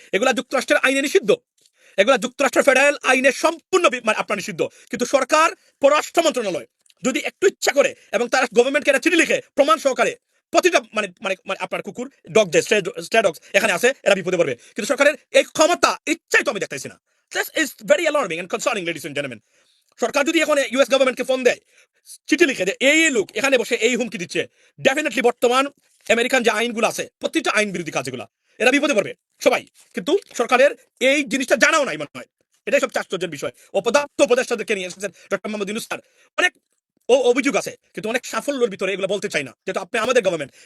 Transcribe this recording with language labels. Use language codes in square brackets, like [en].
[bn] এগুলা যুক্তরাষ্ট্রের আইনে নিষিদ্ধ, এগুলা যুক্তরাষ্ট্রের ফেডারেল আইনে সম্পূর্ণ আপনার নিষিদ্ধ। কিন্তু সরকার, পররাষ্ট্র মন্ত্রণালয় যদি একটু ইচ্ছা করে এবং তারা গভর্নমেন্টকে একটা চিঠি লিখে প্রমাণ সহকারে, প্রতিটা মানে মানে মানে আপনার কুকুর ডগ যে স্ট্রে ডগস এখানে আছে, এরা বিপদে পড়বে। কিন্তু সরকারের এই ক্ষমতা, ইচ্ছাই তো আমি দেখতেছি না। [en] This is very alarming and concerning, ladies and gentlemen. [bn] সরকার যদি এখন ইউএস গভর্নমেন্টকে ফোন দেয়, চিঠি লিখে যে এই লোক এখানে বসে এই হুমকি দিচ্ছে, ডেফিনেটলি বর্তমান আমেরিকান যে আইনগুলো আছে, প্রত্যেকটা আইন বিরোধী কাজগুলো, এরা বিপদে পড়বে সবাই। কিন্তু সরকারের এই জিনিসটা জানাও নাই মনে হয়, এটাই সবচেয়ে আশ্চর্যের বিষয়। অপদার্থ উপদেষ্টাদেরকে নিয়ে এসেছেন ডক্টর মোহাম্মদ ইউনূস স্যার, অনেক অভিযোগ আছে, কিন্তু অনেক সাফল্যের ভিতরে এগুলো বলতে চাই না, যেহেতু আপনি আমাদের গভর্নমেন্ট।